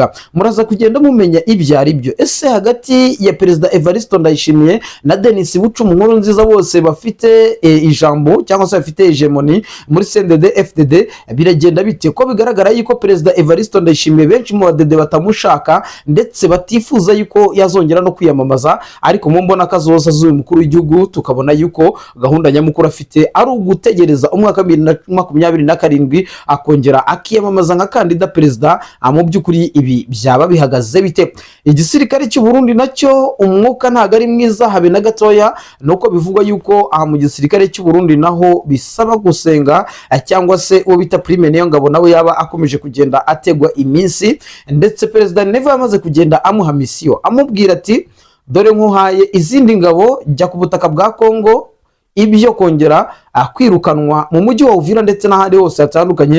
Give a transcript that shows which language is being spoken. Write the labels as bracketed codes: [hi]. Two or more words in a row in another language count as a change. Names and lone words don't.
[rw] Muraza kugenda mumenya ibyo ari byo. Ese hagati ya perezida Evariste Ndayishimiye na Denis Bucumu nkuru nziza bose bafite ijambo cyangwa se bafite hegemoni muri CNDD-FDD biragenda bite? Ko bigaragara yuko perezida Evariste Ndayishimiye benshi mu badede batamushaka ndetse batifuza yuko yazongera no kwiyamamaza, ariko mu mbona kazoza z'uyu mukuru w'igihugu tukabona yuko gahunda nyamukuru afite ari ugutegereza umwaka 2027 akongera akiyamamaza nka kandida perezida. Mu by'ukuri ibi byaba bihagaze bite? Igisirikare cy'u Burundi nacyo umwuka ntago ari mwiza habe na gatoya, nuko bivugwa yuko mu gisirikare cy'u Burundi naho bisaba gusenga, cyangwa se uwo bita Prime Niyo Ngabo nawe yaba akomeje kugenda ategwa iminsi, ndetse perezida Neva yamaze kugenda amuha misiyo amubwira ati dore nkuhaye izindi ngabo, jya ku butaka bwa Kongo, ibyo kongera kwirukanwa mu mujyi wa Uvira ndetse n'ahandi hose hatandukanye.